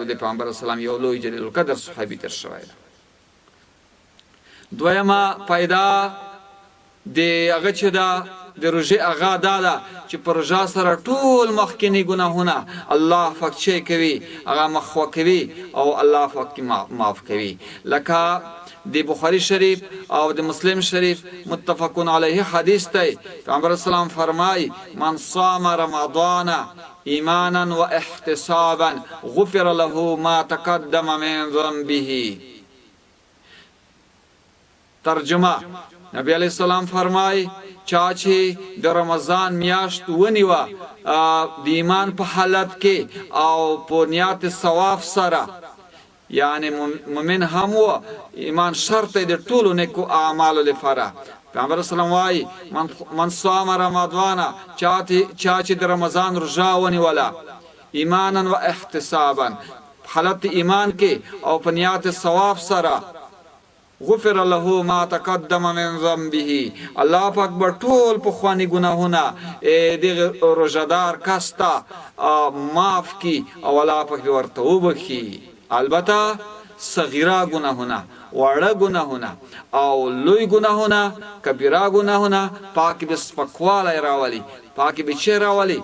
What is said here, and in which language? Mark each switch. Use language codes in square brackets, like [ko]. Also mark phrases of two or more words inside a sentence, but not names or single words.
[ps] د پیغمبر اسلام یو لوی جلیل القدر صحابي تر شوی دی. دویمه پیدا د هغه چې ده د روژې هغه دا ده چې په روژه سره ټول مخکینی ګناهونه الله پاک چی کوي؟ هغه مخوا کوي او الله پاک معاف کوي. لکه د بخاری شریف او د مسلم شریف [ar] متفقون علیه [ps] حدیث دی، پیغمبر اسلام فرمای [ar] من صام رمضان ایمانا و احتسابا غفر له ما تقدم من ذنبه. [ps] ترجمه: نبی [ar] علیہ السلام [ps] فرمای چا چې د رمضان میاشت ونیوه د ایمان په حالت کې او په نیت ثواب سره، یعنی مؤمن هم و، ایمان شرط دی د ټولو نیکو اعمالو لپاره. پیغمبر اسلام وایي [ar] من صام رمضان، [ps] چا چې د رمضان روژه ونیوله [ar] ایمانا و احتسابا، [ps] حالت ایمان کې او په نیت ثواب سره، [ar] غفر له ما تقدم من ذنبه [ps] الله پاک به ټول پخوانی ګناهونه دغه روزدار کس ته معاف کی او الله پاک ورته وبخي. البته صغیره ګناهونه، وړه ګناهونه او لوی ګناهونه، کبیره ګناهونه پاک به سپکوالی راولي، پاک به چه راولي؟